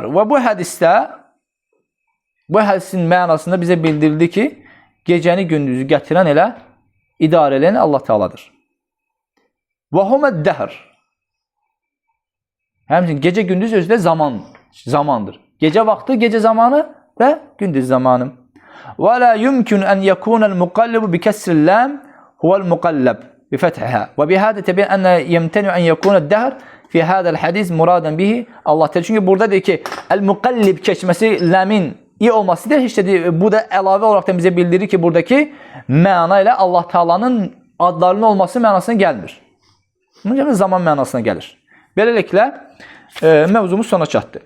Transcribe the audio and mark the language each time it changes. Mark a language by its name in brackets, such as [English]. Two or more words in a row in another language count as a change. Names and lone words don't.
[Azerbaijani] Və bu hədisdə, bu hədisin mənasında bizə bildirildi ki, gecəni gündüzü gətirən elə, idarə edən Allah Teala'dır. [Arabic] وهو الدهر. [Azerbaijani] Həmçinin gecə gündüz özü də zamandır. Gecə vaxtı, gecə zamanı və gündüz zamanı. [Arabic] ولا يمكن أن يكون المقلب بكسر اللام هو المقلب بفتحها. وبهذا تبين أن يمتنع أن يكون الدهر في هذا الحديث مرادا به الله تعالى. [Azerbaijani] Çünki burada deyir ki, el-muqallib keçməsi lamin iyi olması deyil. Heç də bu da əlavə olaraq da bizə bildirir ki, buradakı məna ilə Allah Teala'nın adlarının olması mənasına gəlmir. Bunun zaman mənasına gəlir. Beləliklə mövzumuz sona çatdı.